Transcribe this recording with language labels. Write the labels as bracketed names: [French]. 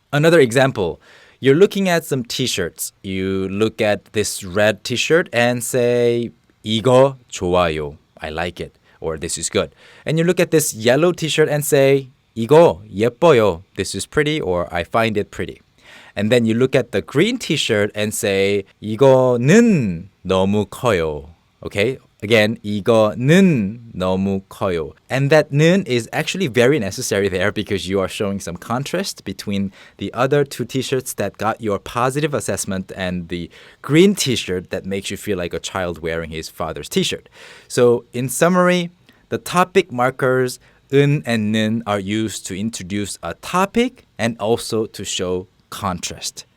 [English] Another example, you're looking at some t-shirts. You look at this red t-shirt and say, [Korean] 이거 좋아요, [English] I like it, or this is good. And you look at this yellow t-shirt and say, [Korean] 이거 예뻐요, [English] this is pretty, or I find it pretty. And then you look at the green t-shirt and say, [Korean] 이거는 너무 커요. [English] Okay? Again, [Korean] 이거는 너무 커요. [English] And that 는 is actually very necessary there because you are showing some contrast between the other two t-shirts that got your positive assessment and the green t-shirt that makes you feel like a child wearing his father's t-shirt. So in summary, the topic markers 은 and 는 are used to introduce a topic and also to show contrast.